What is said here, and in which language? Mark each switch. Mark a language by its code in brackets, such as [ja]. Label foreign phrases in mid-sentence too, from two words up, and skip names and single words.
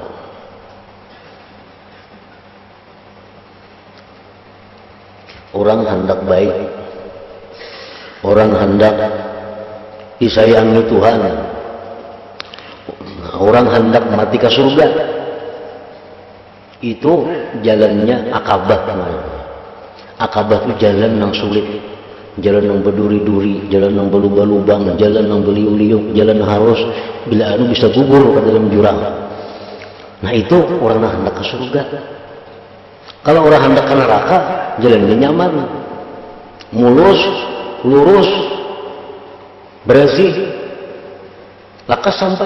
[id] Orang hendak baik, orang hendak disayangi Tuhan, orang hendak mati ke surga. Itu jalannya akabah. Akabah itu jalan yang sulit, jalan yang berduri-duri, jalan yang berlubang-lubang, jalan yang beliuk-liuk, jalan yang harus bila anu bisa gugur ke dalam jurang. Nah itu orang yang hendak ke surga. Kalau orang hendak ke neraka, jalannya nyaman, mulus, lurus, bersih, lakas sampai.